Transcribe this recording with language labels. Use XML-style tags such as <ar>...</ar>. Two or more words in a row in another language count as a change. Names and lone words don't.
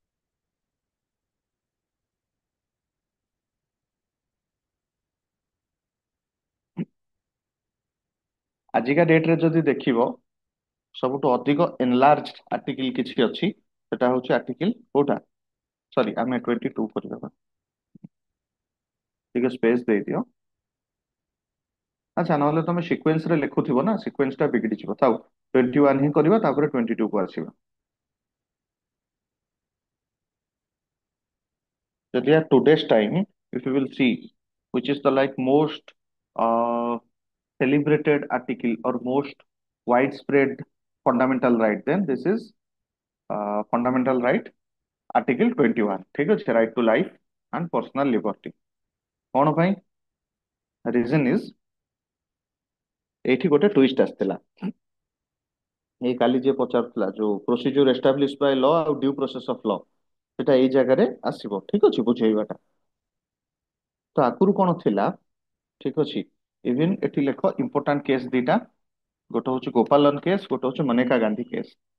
<or>ଆଜିକା ଡେଟ ରେ ଯଦି ଦେଖିବ, ସବୁଠୁ ଅଧିକ</or> <en>enlarge article</en> <or>କିଛି ଅଛି, ସେଟା ହଉଛି ଆର୍ଟିକଲ କୋଉଟା, ସରି ଆମେ 22 କରିଦେବା, ଟିକେ ସ୍ପେସ ଦେଇଦିଅ। ଆଚ୍ଛା, ନହେଲେ ତମେ ସିକ୍वेନ୍ସ ରେ ଲେଖୁଥିବ ନା, ସିକ୍वेନ୍ସ ଟା ବିଗିଡିଯିବ, ଥାଉ 21 ହିଁ କରିବା, ତାପରେ 22 କୁ ଆସିବା।</or> <en>ଯଦି at today's time, if you will see which is the like most uh, celebrated article or most widespread fundamental right, then this is fundamental right article 21,</en> <or>ଠିକ ଅଛି,</or> <en>right to life and personal liberty।</en> <or>କଣ ପାଇଁ,</or> <en>reason is,</en> <or>ଏଇଠି ଗୋଟେ ଟୁଇଷ୍ଟ ଆସିଥିଲା। ଏଇ କାଲି ଯିଏ ପଚାରୁଥିଲା ଯୋଉ</or> <en>procedure establish by law</en> <or>ଆଉ</or> <en>due process of law,</en> <or>ସେଟା ଏଇ ଜାଗାରେ ଆସିବ, ଠିକ ଅଛି, ବୁଝେଇବାଟା। ତ ଆଗରୁ କଣ ଥିଲା, ଠିକ ଅଛି, ଇଭିନ ଏଠି ଲେଖ</or> <en>important case</en> <or>ଦିଟା, ଗୋଟେ ହଉଛି ଗୋପାଲନ କେସ୍, ଗୋଟେ ହଉଛି ମନେକା ଗାନ୍ଧୀ କେସ୍।</or>